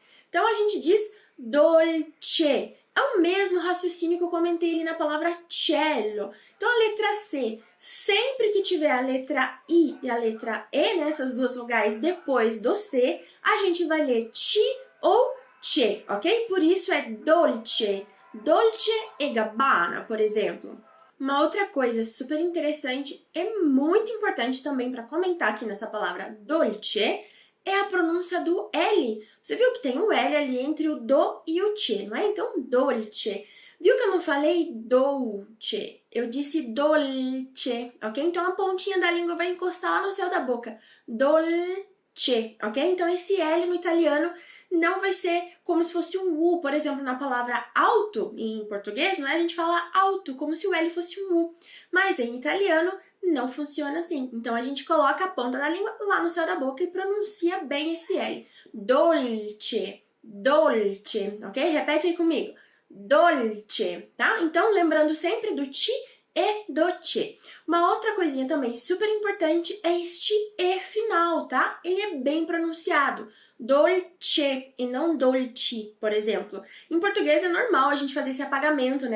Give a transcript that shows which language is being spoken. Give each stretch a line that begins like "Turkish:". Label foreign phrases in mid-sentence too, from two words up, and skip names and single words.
Portuguese: Então, a gente diz dolce. É o mesmo raciocínio que eu comentei ali na palavra cello. Então, a letra C, sempre que tiver a letra I e a letra E, né, essas duas vogais depois do C, a gente vai ler ci ou che, ok? Por isso é dolce. Dolce & Gabbana, por exemplo. Uma outra coisa super interessante e muito importante também para comentar aqui nessa palavra dolce é a pronúncia do L. Você viu que tem um L ali entre o do e o che, não é? Então, dolce. Viu que eu não falei dolce? Eu disse dolce, ok? Então, a pontinha da língua vai encostar lá no céu da boca. Dolce, ok? Então, esse L no italiano não vai ser como se fosse um U. Por exemplo, na palavra alto, em português, não é? A gente fala alto, como se o L fosse um U. Mas em italiano, não funciona assim. Então, a gente coloca a ponta da língua lá no céu da boca e pronuncia bem esse L. Dolce, dolce, ok? Repete aí comigo. Dolce, tá? Então, lembrando sempre do ti e do che. Uma outra coisinha também super importante é este E final, tá? Ele é bem pronunciado. Dolce e não dolci, por exemplo. Em português é normal a gente fazer esse apagamento, né?